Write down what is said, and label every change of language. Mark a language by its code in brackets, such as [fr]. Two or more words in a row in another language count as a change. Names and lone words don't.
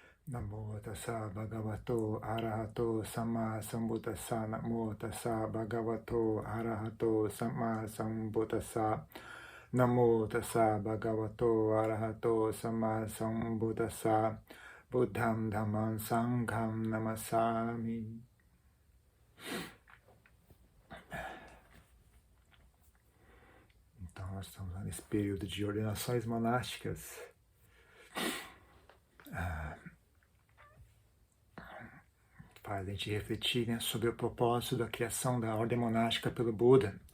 [pi] Namo tassa bhagavato arahato samma sambuddhassa. Namo tassa bhagavato arahato samma sambuddhassa. Namo tassa bhagavato arahato samma sambuddhassa. Buddham dhammam sangham namassami. [pt] Então nós estamos nesse período de ordenações monásticas. Faz a gente refletir, né, sobre o propósito da criação da ordem monástica pelo Buda.